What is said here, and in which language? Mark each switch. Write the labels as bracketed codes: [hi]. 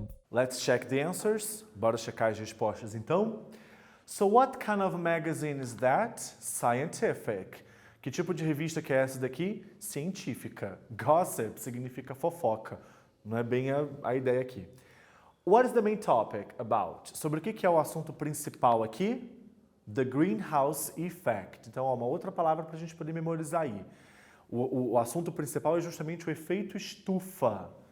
[en] Let's check the answers. [pt] Bora checar as respostas então. [en] So what kind of magazine is that? Scientific. [pt] Que tipo de revista que é essa daqui? Científica. Gossip significa fofoca. Não é bem a ideia aqui. [en] What is the main topic about? [pt] Sobre o que é o assunto principal aqui? [en] The greenhouse effect. [pt] Então, ó, uma outra palavra para a gente poder memorizar aí. O assunto principal é justamente o efeito estufa.